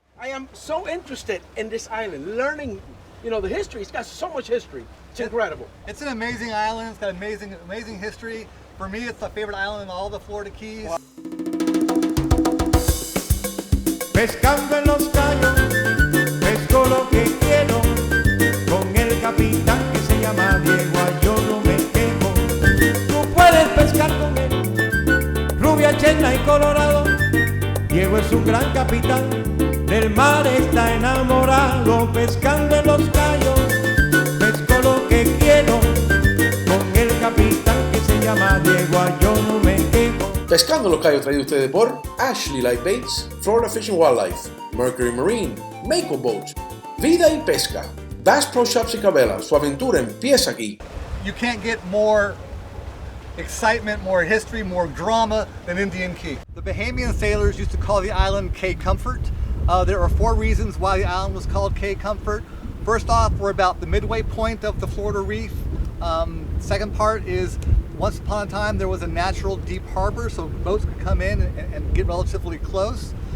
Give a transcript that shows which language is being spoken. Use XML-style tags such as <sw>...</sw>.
<en>am so interested in this island, learning, the history. It's got so much history. It's incredible. It's an amazing island. It's got amazing history. For me, it's my favorite island in all the Florida Keys. Wow.</en> <es>Pescando en los cayos, pesco lo que quiero, con el capitán que se llama Diego, yo no me quejo. Tú puedes pescar con él, rubia, chena y colorado. Diego es un gran capitán, del mar está enamorado. Pescando en los cayos, pesco lo que quiero, con el capitán que se llama Diego, yo no me quejo. Pescando los Cayos, traído ustedes por Ashley Light Baits, Florida Fish and Wildlife, Mercury Marine, Mako Boats, Vida y Pesca, Bass Pro Shops y Cabela. Su aventura empieza aquí.</es> <en>You can't get more excitement, more history, more drama than Indian Key. The Bahamian sailors used to call the island Cape Comfort. There are 4 reasons why the island was called Cape Comfort. First off, we're about the midway point of the Florida Reef. Second part is, once upon a time there was a natural deep harbor, so boats could come in and get relatively close.</en>